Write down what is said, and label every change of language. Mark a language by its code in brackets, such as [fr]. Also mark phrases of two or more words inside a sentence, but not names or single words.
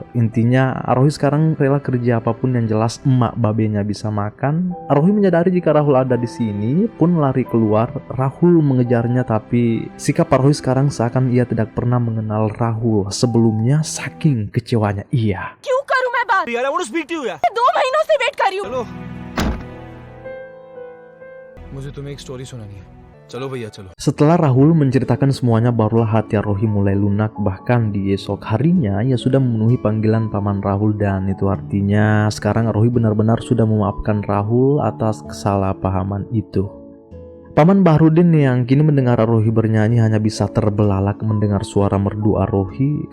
[id] Intinya, Arohi sekarang rela kerja apapun yang jelas emak babenya bisa makan. Arohi menyadari jika Rahul ada di sini, pun lari keluar. Rahul mengejarnya, tapi sikap Arohi sekarang seakan ia tidak pernah mengenal Rahul sebelumnya, saking kecewanya ia. [hi] क्यों करूं मैं बात? यार, [en] I want to speak to you यार। [hi] 2 महीनों से वेट कर रही हूँ। चलो, मुझे तुम्हें एक स्टोरी सुनानी है। चलो भैया चलो। [id] Setelah Rahul menceritakan semuanya, barulah hati Arohi mulai lunak. Bahkan di esok harinya ia sudah memenuhi panggilan paman Rahul, dan itu artinya sekarang Arohi benar-benar sudah memaafkan Rahul atas kesalahpahaman itu. Paman Baharudin yang kini mendengar Arohi bernyanyi hanya bisa terbelalak mendengar suara merdu Arohi.